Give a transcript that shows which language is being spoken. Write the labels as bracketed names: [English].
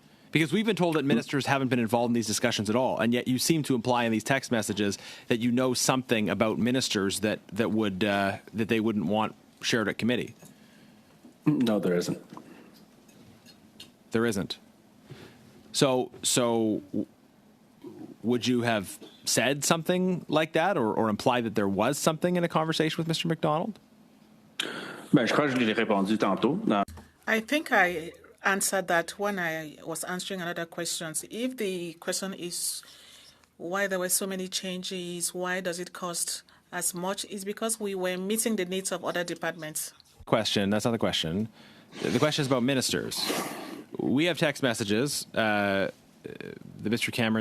[English] Because we've been told that ministers haven't been involved in these discussions at all, and yet you seem to imply in these text messages that you know something about ministers that they wouldn't want shared at committee. No, there isn't. There isn't. So would you have said something like that, or implied that there was something in a conversation with Mr. Macdonald? [French] Ben, je crois que je l'ai répondu tantôt. [English] I think I answered that when I was answering another question. If the question is why there were so many changes, why does it cost as much, is because we were meeting the needs of other departments. Question. That's not the question. The question is about ministers. We have text messages, between Mr.